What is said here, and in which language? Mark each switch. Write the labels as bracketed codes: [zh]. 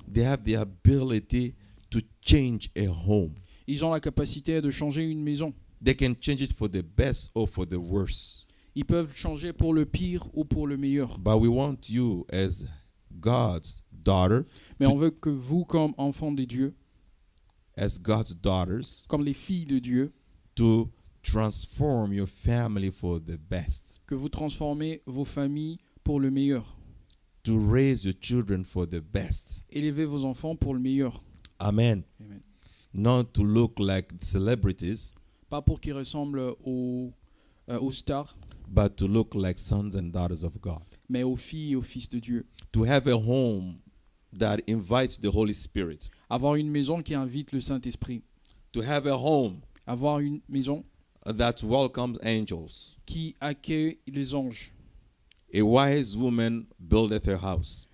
[en] They have the ability to change a home. [fr] Ils ont la capacité de changer une maison. [en] They can change it for the best or for the worst. [fr] Ils peuvent changer pour le pire ou pour le meilleur. [en] But we want you as God's daughter, [fr] Mais on veut que vous, comme enfants des dieux, [en] as God's daughters, [fr] comme les filles de Dieu, [en] to transform your family for the best, [fr] que vous transformez vos familles pour le meilleur. [en] to raise your children for the best. [fr] Élevez vos enfants pour le meilleur. [en] Amen. [fr] Amen. [en] Not to look like celebrities, [fr] Pas pour qu'ils ressemblent aux stars, [en] but to look like sons and daughters of God. [fr] mais aux filles et aux fils de Dieu. [en] To have a home that invites the Holy Spirit. [fr] Avoir une maison qui invite le Saint-Esprit. [en] To have a home [fr] Avoir une maison [en] that welcomes angels. [fr] qui accueille les anges. [en] A wise woman buildeth her house.